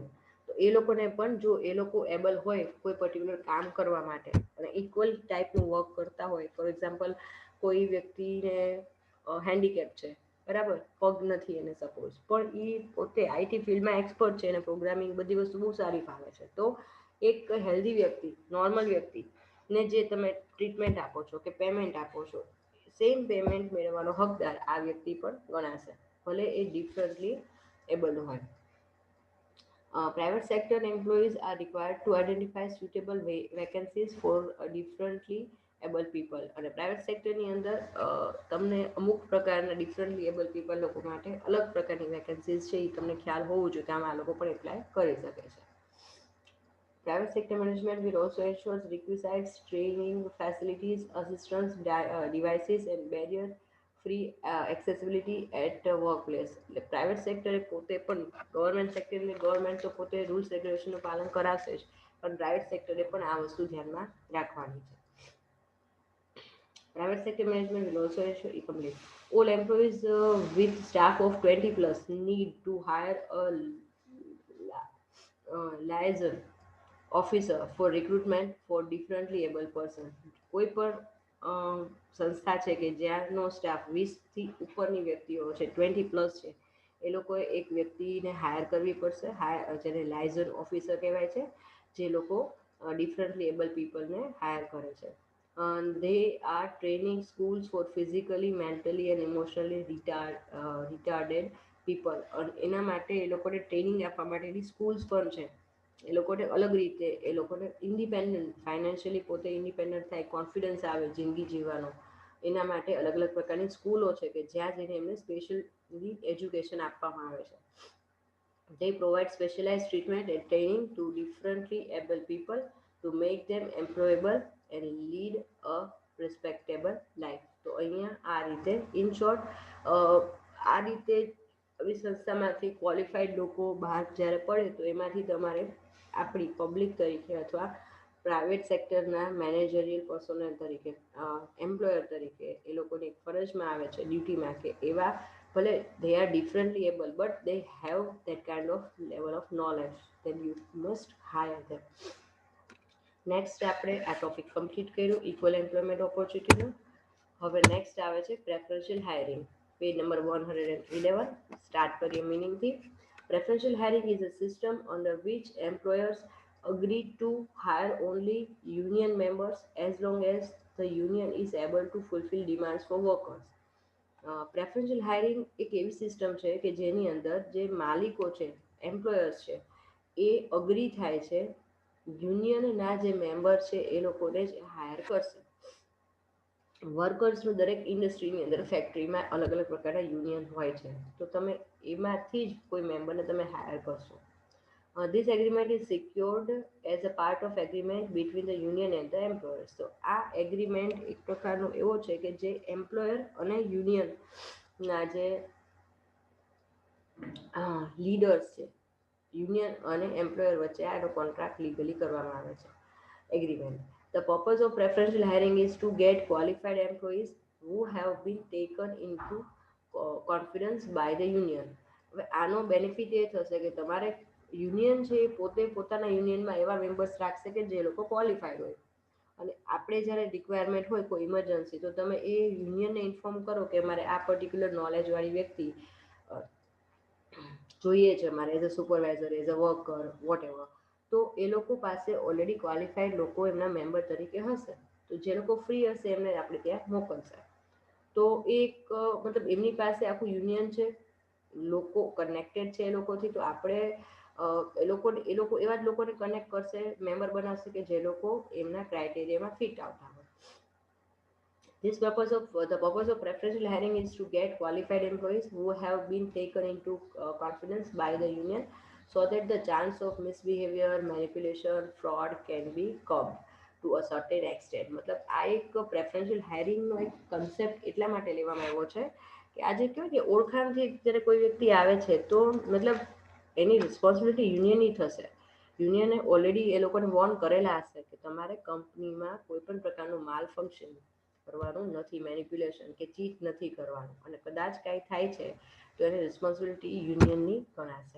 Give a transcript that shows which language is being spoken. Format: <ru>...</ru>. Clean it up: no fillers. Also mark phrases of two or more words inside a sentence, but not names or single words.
<gu>તો એ લોકોને પણ જો એ લોકો એબલ હોય કોઈ પર્ટિક્યુલર કામ કરવા માટે અને ઇક્વલ ટાઈપનું વર્ક કરતા હોય,</gu> <en>for example</en> <gu>કોઈ વ્યક્તિને હેન્ડીકેપ છે, બરાબર, પગ નથી એને સપોઝ, પણ એ પોતે આઈટી ફિલ્ડમાં એક્સપર્ટ છે અને પ્રોગ્રામિંગ બધી વસ્તુ બહુ સારી ફાવે છે, તો એક હેલ્ધી વ્યક્તિ, નોર્મલ વ્યક્તિને જે તમે ટ્રીટમેન્ટ આપો છો કે પેમેન્ટ આપો છો,</gu> <en>same payment</en> <gu>મેળવવાનો હકદાર આ વ્યક્તિ પણ ગણાશે, ભલે એ</gu> <en>differently able</en> <gu>હોય.</gu> <en>Private sector employees are required to identify suitable vacancies for differently able people.</en> <gu>અને પ્રાઇવેટ સેક્ટરની અંદર તમને અમુક પ્રકારના</gu> <en>differently able people</en> <gu>લોકો માટે અલગ પ્રકારની વેકેન્સીઝ છે એ તમને ખ્યાલ હોવું જોઈએ કે આમાં આ લોકો પણ એપ્લાય કરી શકે છે.</gu> <en>Private sector management will also ensure requisites, training, facilities, assistance, devices and barrier free accessibility at workplace.</en> <gu>એટલે પ્રાઇવેટ સેક્ટરે પોતે પણ ગવર્મેન્ટ સેક્ટરને ગવર્મેન્ટ તો પોતે રૂલ્સ રેગ્યુલેશનનું પાલન કરાશે જ, પણ પ્રાઇવેટ સેક્ટરે પણ આ વસ્તુ ધ્યાનમાં રાખવાની છે.</gu> <en>Private sector management will also ensure complete. All employees with staff of 20 plus need to hire a liaison officer for recruitment for differently able person.</en> <gu>કોઈ પણ સંસ્થા છે કે જ્યાંનો સ્ટાફ 20થી ઉપરની વ્યક્તિઓ છે, 20 પ્લસ છે, એ લોકોએ એક વ્યક્તિને હાયર કરવી પડશે, જેને</gu> <en>liaison officer</en> <gu>કહેવાય છે, જે લોકો</gu> <en>differently able</en> <gu>પીપલને હાયર કરે છે.</gu> <en>They are training schools for physically, mentally and emotionally retarded people.</en> <gu>એના માટે એ લોકોને ટ્રેનિંગ આપવા માટેની સ્કૂલ્સ પણ છે. એ લોકોને અલગ રીતે એ લોકોને</gu> <en>independent financially</en> <gu>પોતે ઇન્ડિપેન્ડન્ટ થાય, કોન્ફિડન્સ આવે જિંદગી જીવવાનો, એના માટે અલગ અલગ પ્રકારની સ્કૂલો છે કે જ્યાં જઈને એમને</gu> <en>specially education</en> <gu>આપવામાં આવે છે.</gu> <en>They provide specialized treatment and training to differently able people to make them employable and lead a respectable life.</en> <gu>તો અહીંયા આ રીતે</gu> <en>in short</en> <gu>આ રીતે આવી સંસ્થામાંથી ક્વોલિફાઈડ લોકો બહાર જ્યારે પડે તો એમાંથી તમારે આપણી પબ્લિક તરીકે અથવા પ્રાઇવેટ સેક્ટરના</gu> <en>managerial personnel</en> <gu>તરીકે એમ્પ્લોયર તરીકે એ લોકોની એક ફરજમાં આવે છે ડ્યુટીમાં કે એવા ભલે</gu> <en>they are differently able but they have that kind of level of knowledge, then you must hire them.</en> <gu>નેક્સ્ટ આપણે આ ટોપિક કમ્પ્લીટ કર્યું</gu> <en>equal employment</en> <gu>ઓપોર્ચ્યુનિટીનું. હવે નેક્સ્ટ આવે છે</gu> <en>preferential hiring, page number 111.</en> <gu>સ્ટાર્ટ કરીએ મિનિંગથી.</gu> <en>Preferential hiring is a system under which employers agree to hire only union members as long as the union is able to fulfill demands for workers. preferential hiring</en> <gu>એક એવી સિસ્ટમ છે કે જેની અંદર જે માલિકો છે, એમ્પ્લોયર્સ છે, એ અગ્રી થાય છે યુનિયનના જે મેમ્બર છે એ લોકોને જ હાયર કરશે. વર્કર્સનું દરેક ઇન્ડસ્ટ્રીની અંદર ફેક્ટરીમાં અલગ અલગ પ્રકારના યુનિયન હોય છે, તો તમે એમાંથી જ કોઈ મેમ્બરને તમે હાયર કરશો.</gu> <en>This agreement is secured as a part of agreement between the union and the employers.</en> <gu>તો આ એગ્રીમેન્ટ એક પ્રકારનો એવો છે કે જે એમ્પ્લોયર અને યુનિયનના જે લીડર્સ છે, યુનિયન અને એમ્પ્લોયર વચ્ચે આનો કોન્ટ્રાક્ટ લીગલી કરવામાં આવે છે, એગ્રીમેન્ટ.</gu> <en>The purpose of preferential hiring is to get qualified employees who have been taken into confidence by the union.</en> <gu>હવે આનો બેનિફિટ એ થશે કે તમારે યુનિયન છે એ પોતે પોતાના યુનિયનમાં એવા મેમ્બર્સ રાખશે કે જે લોકો ક્વોલિફાઈડ હોય, અને આપણે જ્યારે રિક્વાયરમેન્ટ હોય કોઈ ઇમરજન્સી તો તમે એ યુનિયનને ઇન્ફોર્મ કરો કે મારે આ પર્ટિક્યુલર નોલેજવાળી વ્યક્તિ જોઈએ છે, મારે</gu> <en>as a supervisor, as a worker, what ever,</en> <gu>તો એ લોકો પાસે ઓલરેડી ક્વોલિફાઈડ લોકો એમના મેમ્બર તરીકે હશે, તો જે લોકો ફ્રી હશે એમને આપણે ત્યાં મોકલશે. તો એક મતલબ એમની પાસે આખું યુનિયન છે, લોકો કનેક્ટેડ છે એ લોકોથી, તો આપણે એ લોકો એવા જ લોકોને કનેક્ટ કરશે, મેમ્બર બનાવશે કે જે લોકો એમના ક્રાઇટેરિયામાં ફિટ આવતા હોય.</gu> <en>The purpose of preferential hiring is to get qualified employees who have been taken into confidence by the union, so that the chance of misbehavior, manipulation, fraud can be curbed to a certain extent.</en> <gu>મતલબ આ એક પ્રેફરન્શિયલ હાયરિંગનો એક કન્સેપ્ટ એટલા માટે લેવામાં આવ્યો છે કે આજે કહેવાય કે ઓળખાણથી જ્યારે કોઈ વ્યક્તિ આવે છે તો મતલબ એની રિસ્પોન્સિબિલિટી યુનિયનની થશે. યુનિયને ઓલરેડી એ લોકોને વોર્ન કરેલા હશે કે તમારે કંપનીમાં કોઈ પણ પ્રકારનું</gu> <en>mal function</en> <gu>કરવાનું નથી, મેનિપ્યુલેશન કે ચીટ નથી કરવાનું, અને કદાચ કાંઈ થાય છે તો એની રિસ્પોન્સિબિલિટી યુનિયનની ગણાશે.</gu>